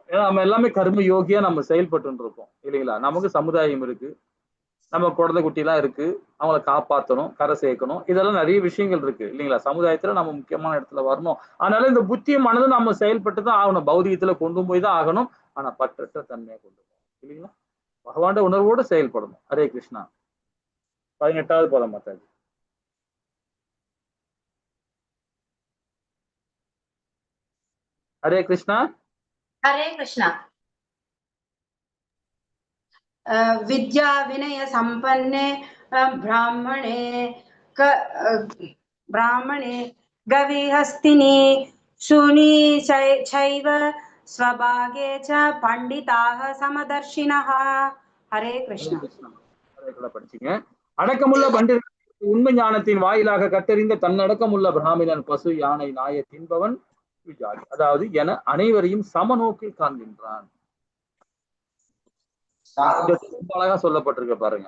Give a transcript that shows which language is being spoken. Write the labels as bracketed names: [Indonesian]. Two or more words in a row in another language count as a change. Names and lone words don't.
[Tamil] ஏன்னா நம்ம எல்லாமே கர்ம யோகியா நம்ம செயல்பட்டு இருக்கோம் இல்லைங்களா? நமக்கு சமுதாயம் இருக்கு, நம்ம குழந்தை குட்டி எல்லாம் இருக்கு, அவங்களை காப்பாற்றணும், கரை சேர்க்கணும், இதெல்லாம் நிறைய விஷயங்கள் இருக்கு இல்லைங்களா? சமுதாயத்துல நம்ம முக்கியமான இடத்துல வரணும். அதனால இந்த புத்திய மனதை நம்ம செயல்பட்டு தான் ஆகணும், பௌதிகத்துல கொண்டு போய் தான் ஆகணும். ஆனா பற்றற்ற தன்மையை கொண்டு போகணும் இல்லைங்களா? பகவான் உணர்வோடு செயல்படணும். ஹரே கிருஷ்ணா. 18வது பதம் மாதாஜி. [Hindi] हरे कृष्णा। हरे कृष्णा। [Sanskrit] विद्या विनय संपन्ने ब्राह्मणे गविहस्तिनि शूनी चैव स्वभागे च पंडिताः समदर्शिनः। [Hindi] हरे कृष्णा। [Tamil] படிச்சீங்க. அடக்கமுள்ள பண்டிதர் உண்மை ஞானத்தின் வாயிலாக கட்டறிந்த தன்னடக்கமுள்ள பிராமணன் பசு யானை நாயை தின்பவன் விஜாதி. அதாவது என அனைவரையும் சமநோக்கில் காண்கின்றான். அழகா சொல்லப்பட்டிருக்க பாருங்க.